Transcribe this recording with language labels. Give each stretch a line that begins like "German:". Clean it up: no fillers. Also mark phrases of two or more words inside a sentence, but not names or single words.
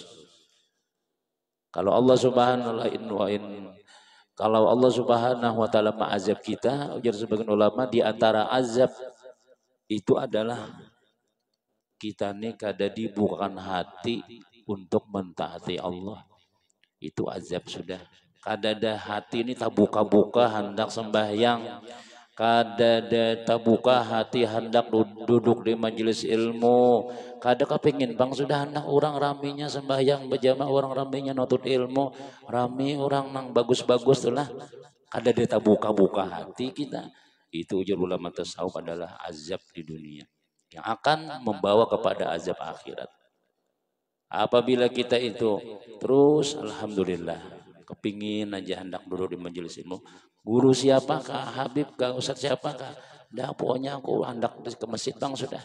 Banjar: Kalau Allah
Arabic: سبحانه وتعالى
Banjar: mengazab kita, ujar sebagian ulama, di antara azab itu adalah kita nih kada dibukakan hati untuk mentaati Allah. Itu azab sudah. Kada ada hati ini tak buka-buka hendak sembahyang, kada ada tak buka hati hendak duduk di majelis ilmu, kada kepingin bang sudah hendak orang raminya sembahyang berjamaah, orang raminya nutut ilmu, rami orang nang bagus-bagus itulah. Kada ada tak buka-buka hati kita. Itu ujar ulama tasawuf adalah azab di dunia yang akan membawa kepada azab akhirat. Apabila kita itu terus alhamdulillah kepingin aja hendak duduk di majelis ilmu, guru siapakah, Habib kah, Ustaz siapakah, dah pokoknya aku hendak ke masjid bang sudah.